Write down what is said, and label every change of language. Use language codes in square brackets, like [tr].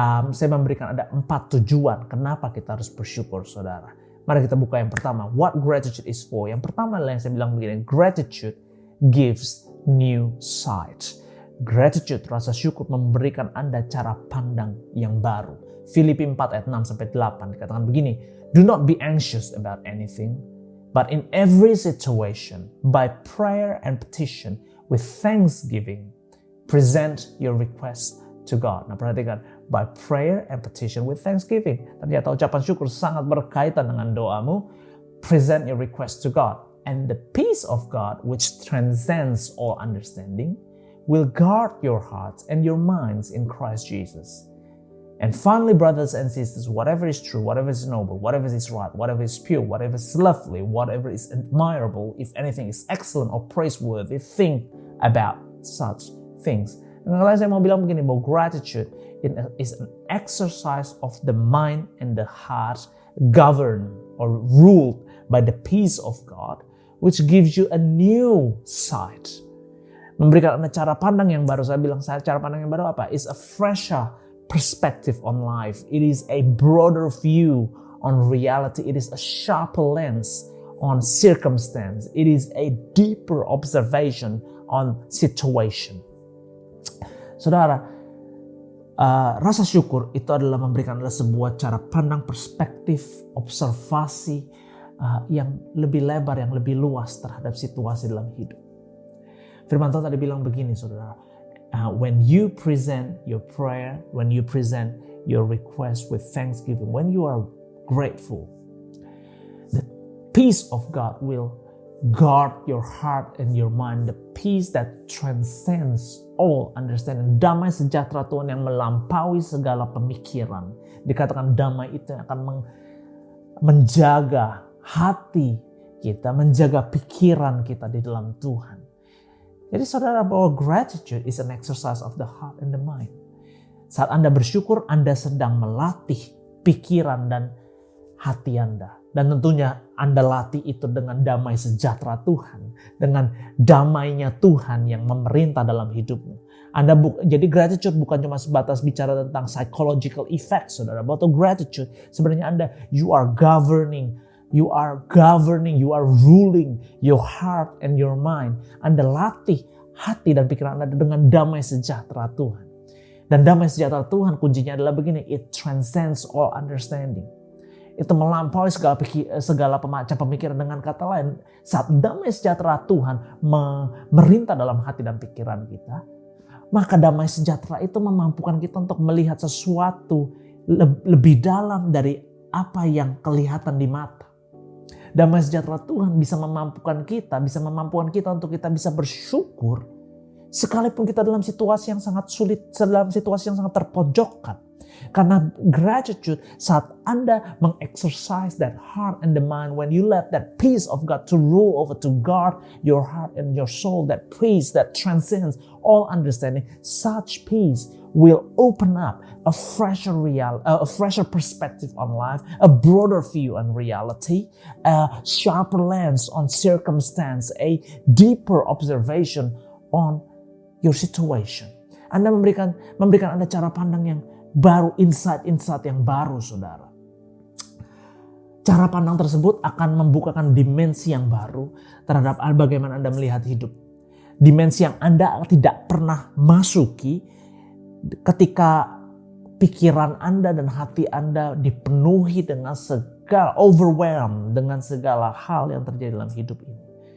[id] Saya memberikan ada 4 tujuan kenapa kita harus bersyukur, saudara. Mari kita buka yang pertama. [en] What gratitude is for? [id] Yang pertama adalah yang saya bilang begini. [en] Gratitude gives new sight. [id] Gratitude, rasa syukur memberikan Anda cara pandang yang baru. Filipi 4 ayat 6 sampai 8 dikatakan begini. [en] Do not be anxious about anything, but in every situation, by prayer and petition, with thanksgiving, present your requests to God. [id] Nah, perhatikan, [en] by prayer and petition with thanksgiving. [id] Ternyata ucapan syukur sangat berkaitan dengan doamu. [en] Present your requests to God. And the peace of God, which transcends all understanding, will guard your hearts and your minds in Christ Jesus. And finally, brothers and sisters, whatever is true, whatever is noble, whatever is right, whatever is pure, whatever is lovely, whatever is admirable, if anything is excellent or praiseworthy, think about such things. [id] Dan kalau saya mau bilang begini, bahwa [en] gratitude is an exercise of the mind and the heart governed or ruled by the peace of God, which gives you a new sight. [id] Memberikan Anda cara pandang yang baru. Saya bilang cara pandang yang baru apa? [en] Is a fresher perspective on life. It is a broader view on reality. It is a sharper lens on circumstance. It is a deeper observation on situation. [id] Saudara, rasa syukur itu adalah memberikan adalah sebuah cara pandang, perspektif, observasi yang lebih lebar, yang lebih luas terhadap situasi dalam hidup. Firman Tuhan tadi bilang begini, saudara. [en] When you present your prayer, when you present your request with thanksgiving, when you are grateful, the peace of God will guard your heart and your mind. The peace that transcends all understanding. [id] Damai sejahtera Tuhan yang melampaui segala pemikiran. Dikatakan damai itu yang akan menjaga hati kita, menjaga pikiran kita di dalam Tuhan. Jadi saudara, bahwa [en] gratitude is an exercise of the heart and the mind. [id] Saat Anda bersyukur, Anda sedang melatih pikiran dan hati Anda. Dan tentunya Anda latih itu dengan damai sejahtera Tuhan. Dengan damainya Tuhan yang memerintah dalam hidupmu. Jadi gratitude bukan cuma sebatas bicara tentang [en] psychological effects, [id] saudara. [en] But gratitude [id] sebenarnya [en] you are governing, you are ruling your heart and your mind. [id] Anda latih hati dan pikiran Anda dengan damai sejahtera Tuhan. Dan damai sejahtera Tuhan kuncinya adalah begini, [en] it transcends all understanding. [id] Itu melampaui segala macam pemikiran. Dengan kata lain, saat damai sejahtera Tuhan merintah dalam hati dan pikiran kita, maka damai sejahtera itu memampukan kita untuk melihat sesuatu lebih dalam dari apa yang kelihatan di mata. Damai sejahtera Tuhan bisa memampukan kita untuk kita bisa bersyukur sekalipun kita dalam situasi yang sangat sulit, dalam situasi yang sangat terpojokkan. Karena gratitude, saat Anda mengexercise [en] that heart and the mind, when you let that peace of God to rule over, to guard your heart and your soul, that peace that transcends all understanding, such peace will open up a fresher perspective on life, a broader view on reality, a sharper lens on circumstance, a deeper observation on your situation. [id] Anda memberikan Anda cara pandang yang baru, insight yang baru, saudara. Cara pandang tersebut akan membukakan dimensi yang baru terhadap bagaimana Anda melihat hidup. Dimensi yang Anda tidak pernah masuki ketika pikiran Anda dan hati Anda dipenuhi dengan overwhelmed dengan segala hal yang terjadi dalam hidup ini.